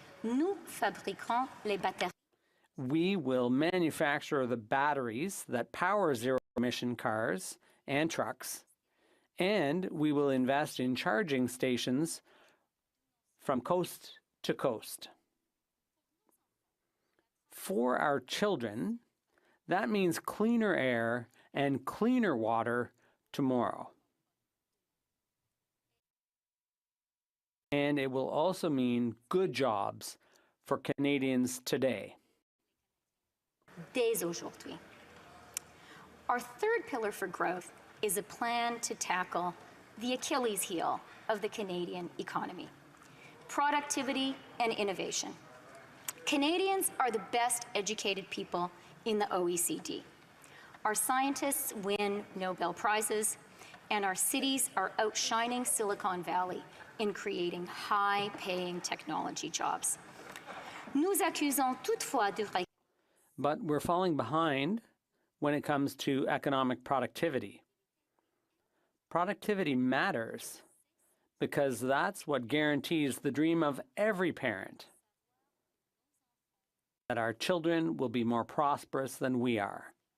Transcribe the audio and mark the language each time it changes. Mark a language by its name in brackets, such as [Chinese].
[French] Nous fabriquons les batteries. [English] We will manufacture the batteries that power zero-emission cars and trucks, and we will invest in charging stations from coast to coast. For our children, that means cleaner air and cleaner water tomorrow. And it will also mean good jobs for Canadians today. [French] Dès aujourd'hui. [English] Our third pillar for growth is a plan to tackle the Achilles heel of the Canadian economy: productivity and innovation. Canadians are the best educated people in the OECD. Our scientists win Nobel Prizes, and our cities are outshining Silicon Valley in creating high-paying technology jobs. [French] Nous accusons toutefois de... [English] But we're falling behind when it comes to economic productivity. Productivity matters because that's what guarantees the dream of every parent, that our children will be more prosperous than we are.